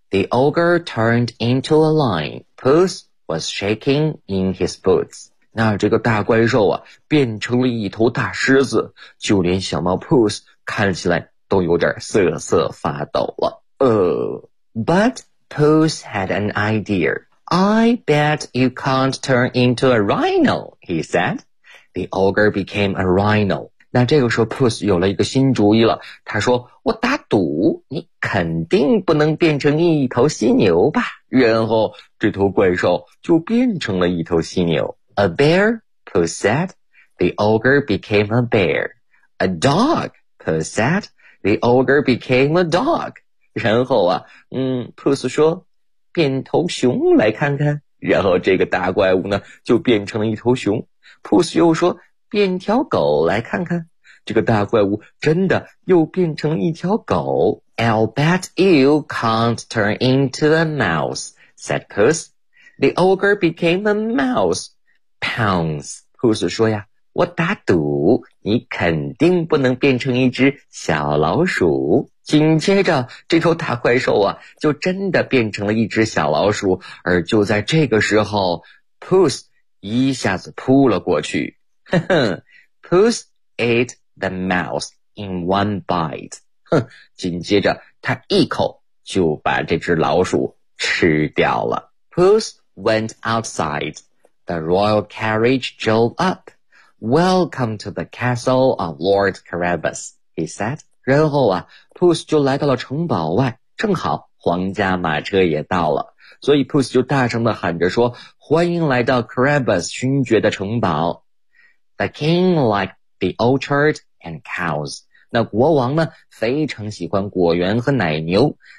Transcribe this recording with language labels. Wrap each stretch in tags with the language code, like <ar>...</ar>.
<en>The ogre turned into a lion. Puss was shaking in his boots.</en> <zh>那这个大怪兽啊变成了一头大狮子，就连小猫 Puss 看起来都有点瑟瑟发抖了。</zh> <en>But Puss had an idea. I bet you can't turn into a rhino, he said. The ogre became a rhino.</en> <zh>那这个时候 Puss 有了一个新主意了，他说我打赌你肯定不能变成一头犀牛吧。然后这头怪兽就变成了一头犀牛。</zh> <en>A bear, Puss said. The ogre became a bear. A dog, Puss said. The ogre became a dog.</en> <zh>然后啊，Puss 说，变头熊来看看。然后这个大怪物呢，就变成了一头熊。Puss 又说，变条狗来看看。这个大怪物真的又变成了一条狗。</zh> <en>I'll bet you can't turn into a mouse, said Puss. The ogre became a mouse.</en> <zh>Pounds, Puss 说呀，我打赌你肯定不能变成一只小老鼠。紧接着这头大怪兽啊就真的变成了一只小老鼠，而就在这个时候 Puss 一下子扑了过去。</zh> <en>Puss ate the mouse in one bite.</en> <zh>哼，紧接着他一口就把这只老鼠吃掉了。</zh> <en>Puss went outside. The royal carriage drove up. Welcome to the castle of Lord Carabas, he said.</en> <zh>然后啊 ,Puss 就来到了城堡外，正好皇家马车也到了。所以 Puss 就大声地喊着说，欢迎来到 Carabas 勋爵的城堡。</zh> <en>The king liked the orchard and cows.</en> <zh>那国王呢非常喜欢果园和奶牛。</zh>